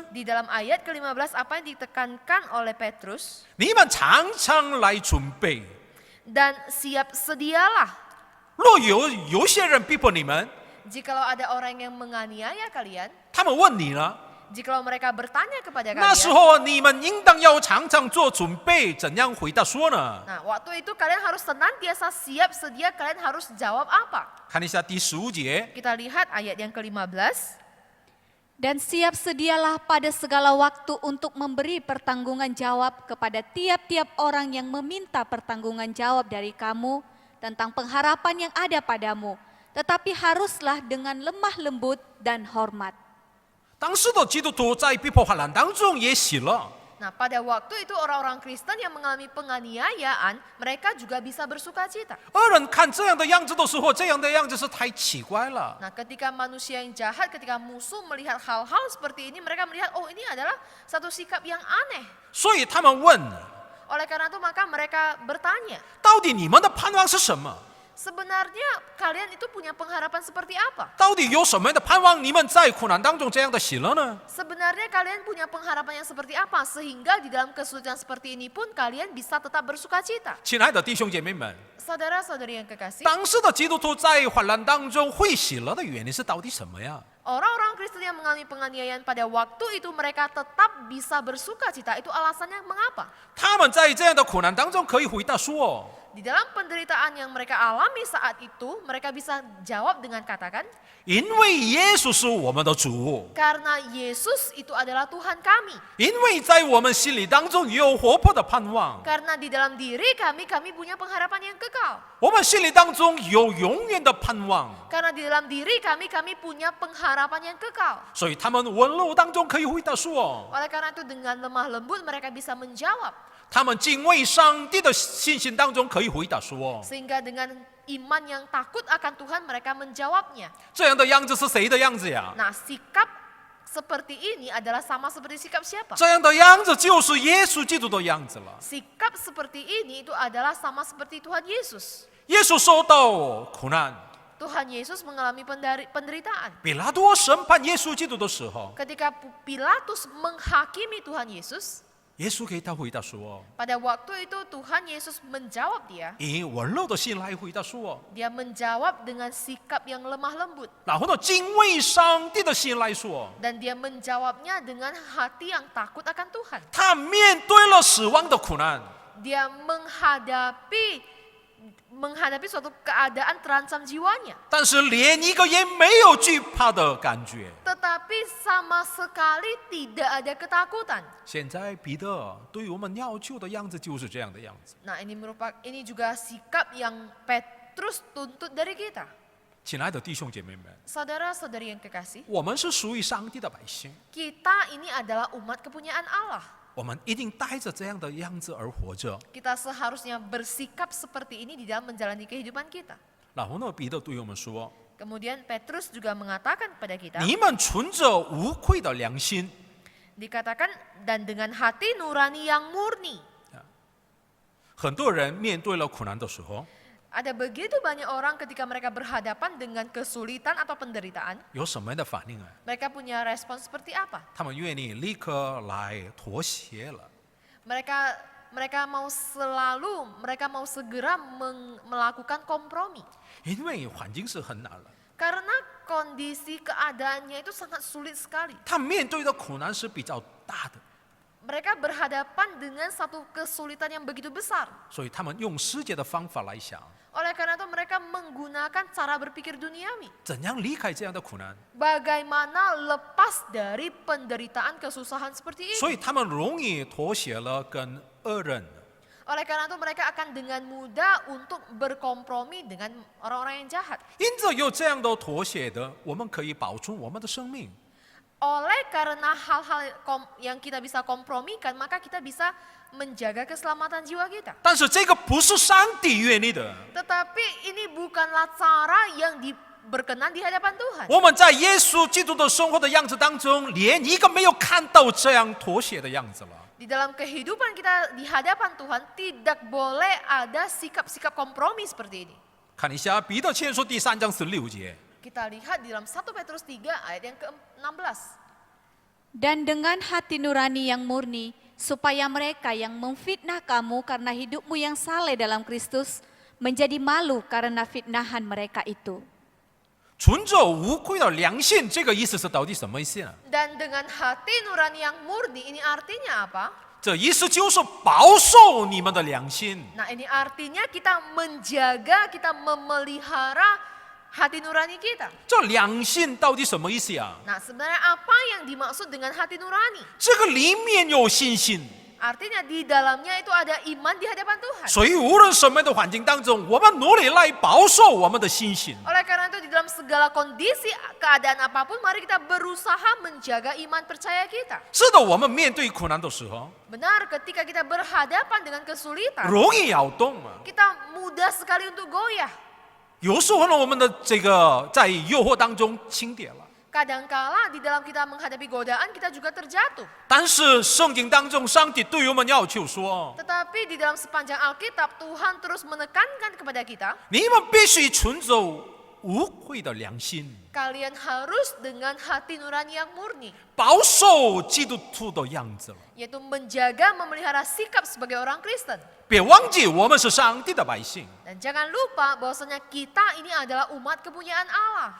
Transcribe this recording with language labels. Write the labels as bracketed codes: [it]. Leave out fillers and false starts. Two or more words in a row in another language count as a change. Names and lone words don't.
[id] Di dalam ayat ke-15 apa yang ditekankan oleh Petrus? [zh] 你们常常来准备， [id] Dan siap sedialah [zh] 若有些人逼迫你们， [id] jikalau ada orang yang menganiaya kalian, [zh] 他们问你呢， [id] jikalau mereka bertanya kepada [zh] 那时 [id] kalian. [zh] 候你们应当要常常做准备，怎样回答说呢？ [id] Nah, waktu itu kalian harus senantiasa siap sedia, kalian harus jawab apa? [zh] 看一下第15节， [id] Kita lihat ayat yang ke-15. Dan siap sedialah pada segala waktu untuk memberi pertanggungan jawab kepada tiap-tiap orang yang meminta pertanggungan jawab dari kamu tentang pengharapan yang ada padamu. Tetapi haruslah dengan lemah lembut dan hormat. [zh] 当时的基督徒在逼迫患难当中也喜乐， [id] Nah, pada waktu itu orang-orang Kristen yang mengalami penganiayaan, mereka juga bisa bersuka cita. [zh] 二人看这样的样子的时候，这样的样子是太奇怪了。 [id] Nah, ketika manusia yang jahat, ketika musuh melihat hal-hal seperti ini, mereka melihat, oh ini adalah satu sikap yang aneh. [zh] 所以他们问： [id] Oleh karena itu maka mereka bertanya, [zh] 到底你们的盼望是什么？ [id] sebenarnya kalian itu punya pengharapan seperti apa? [zh] 到底有什么样的盼望？你们在苦难当中这样的喜乐呢？ [id] Sebenarnya kalian punya pengharapan yang seperti apa? Sehingga di dalam kesulitan seperti ini pun kalian bisa tetap bersuka cita. [zh] 亲爱的弟兄姐妹们， [id] Saudara-saudari yang kekasih, [zh] 当时的基督徒在患难当中会喜乐的原因是到底什么呀？ [id] orang-orang Kristen yang mengalami penganiayaan pada waktu itu mereka tetap bisa bersuka cita. Itu alasannya mengapa? [zh] 他们在这样的苦难当中可以回答说： [id] Di dalam penderitaan yang mereka alami saat itu, mereka bisa jawab dengan katakan, [zh] 因为耶稣是我们的主， [id] karena Yesus itu adalah Tuhan kami. [zh] 因为在我们心里当中有活泼的盼望， [id] Karena di dalam diri kami punya pengharapan yang kekal. [zh] 我们心里当中有永远的盼望， [id] Karena di dalam diri kami punya pengharapan yang kekal. [zh] 所以他们温柔当中可以回答说： [id] Oleh karena itu dengan lemah lembut mereka bisa menjawab. [zh] 他们敬畏上帝的信心当中可以回答说： [id] Sehingga dengan iman yang takut akan Tuhan mereka menjawabnya. [zh] 这样的样子是谁的样子呀？ [id] Nah, sikap seperti ini adalah sama seperti sikap siapa? [zh] 这样的样子就是耶稣基督的样子了。 [id] Sikap seperti ini itu adalah sama seperti Tuhan Yesus. [zh] 耶稣受到苦难， [id] Tuhan Yesus mengalami penderitaan. [zh] 比拉多审判耶稣基督的时候， [id] Ketika Pilatus menghakimi Tuhan Yesus, [zh] 耶稣给他回答说 [id] pada waktu itu Tuhan Yesus menjawab dia. [zh] 以温柔的心来回答说， [id] Dia menjawab dengan sikap yang lemah lembut. [zh] 然后呢，敬畏上帝的心来说， [id] Dan dia menjawabnya dengan hati yang takut akan Tuhan. [zh] 他面对了死亡的苦难， [id] Dia menghadapi suatu keadaan terancam jiwanya. [zh] 但是连一个也没有惧怕的感觉。 [id] Tetapi sama sekali tidak ada ketakutan. [zh] 现在彼得对我们要求的样子就是这样的样子。 [id] Nah, ini juga sikap yang Petrus tuntut dari kita. [zh] 亲爱的弟兄姐妹们， [id] Saudara-saudari yang kekasih, [zh] 我们是属于上帝的百姓， [id] kita ini adalah umat kepunyaan Allah. [zh] 我们一定带着这样的样子而活着。 [id] Kita seharusnya bersikap seperti ini di dalam menjalani kehidupan kita. [zh] 然后呢，彼得对我们说 [id] Kemudian Petrus juga mengatakan kepada：“ kita, [zh] 你们存着无愧的良心。 [id] dikatakan dan dengan hati nurani yang murni. ” [zh] 很多人面对了苦难的时候， [id] Ada begitu banyak orang ketika mereka berhadapan dengan kesulitan atau penderitaan, [zh] 有什么样的反应啊？ [id] mereka punya respon seperti apa? [zh] 他们愿意立刻来妥协了。 [id] Mereka mau segera melakukan kompromi. [zh] 因为环境是很难了， [id] Karena kondisi keadaannya itu sangat sulit sekali. [zh] 他面对的苦难是比较大的， [id] Mereka berhadapan dengan satu kesulitan yang begitu besar. [zh] 所以他们用世界的方法来想， [id] Oleh karena itu mereka menggunakan cara berpikir duniawi. [zh] 怎样离开这样的苦难， [id] Bagaimana lepas dari penderitaan kesusahan seperti ini. [zh] 所以他们容易妥协了跟恶人。 [id] Oleh karena itu mereka akan dengan mudah untuk berkompromi dengan orang-orang yang jahat. [zh] 因着有这样的妥协的，我们可以保存我们的生命。 [id] Oleh karena hal-hal yang kita bisa kompromikan, maka kita bisa menjaga keselamatan jiwa kita. [zh] 但是这个不是上帝愿意的。 [id] Tetapi ini bukanlah cara yang berkenan di hadapan Tuhan. [zh] 我们在耶稣基督的生活的样子当中，连一个没有看到这样妥协的样子了。 [id] Di dalam kehidupan kita di hadapan Tuhan tidak boleh ada sikap-sikap kompromi seperti ini. [zh] 看一下彼得前书第3章16节。 [id] Kita lihat di dalam 1 Petrus 3 ayat yang ke-16. Dan dengan hati nurani yang murni, supaya mereka yang memfitnah kamu karena hidupmu yang saleh dalam Kristus, menjadi malu karena fitnahan mereka itu. [zh] 存着无愧的良心，这个意思是到底什么意思呢？ [id] Dan dengan hati nurani yang murni, ini artinya apa? [zh] 这意思就是保守你们的良心。 [id] Nah, ini artinya kita menjaga, kita memelihara hati nurani kita. [zh] 这良心到底什么意思啊？ [id] Nah, sebenarnya apa yang dimaksud dengan hati nurani? [zh] 这个里面有信心， [id] Artinya di dalamnya itu ada iman di hadapan Tuhan. [zh] 所以无论什么样的环境当中，我们努力来保守我们的信心。 [id] Oleh karena itu di dalam segala kondisi keadaan apapun, mari kita berusaha menjaga iman percaya kita. [zh] 是的，我们面对苦难的时候， [id] Benar, ketika kita berhadapan dengan kesulitan, [zh] 容易摇动啊。 [id] kita mudah sekali untuk goyah. [zh] 有时候呢，我们的这个在诱惑当中轻跌了。 [id] Kadangkala di dalam kita menghadapi godaan, kita juga terjatuh. [zh] 但是圣经当中，上帝对我们要求说， [id] Tetapi di dalam sepanjang Alkitab, Tuhan terus menekankan kepada kita, [zh] 你们必须存着无愧的良心， [id] kalian harus dengan hati nurani yang murni, [zh] 保守基督徒的样子了。 [id] yaitu menjaga, memelihara sikap sebagai orang Kristen. [zh] 别忘记，我们是上帝的百姓。 [id] Dan jangan lupa bahwasanya kita ini adalah umat kepunyaan Allah.